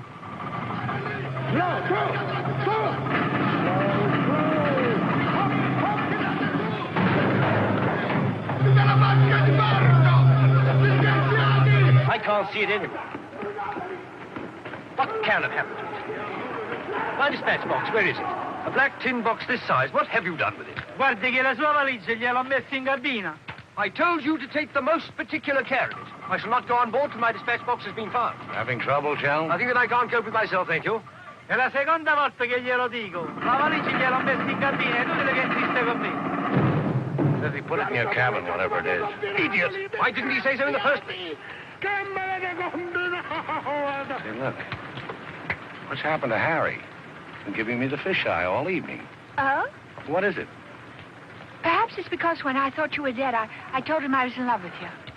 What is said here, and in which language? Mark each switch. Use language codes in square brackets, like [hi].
[en] I can't see it anywhere. What can have happened to it? My dispatch box, where is it? A black tin box this size. What have you done with it? [it] Guardi che la sua valigia gliel'ho messa in cabina. [en] I told you to take the most particular care of it. I shall not go on board till my dispatch box has been found. Having trouble, Chelms? I think that I can't cope with myself, thank you. [it] È la seconda volta che glielo dico. La valigia gliel'ho messa in cabina, è inutile che insiste con me. [en] Says he put it in your cabin, whatever it is. Idiot! Why didn't he say so in the first place? Hey, look. What's happened to Harry? He's been giving me the fisheye all evening. Oh? What is it? Perhaps it's because when I thought you were dead, I told him I was in love with you.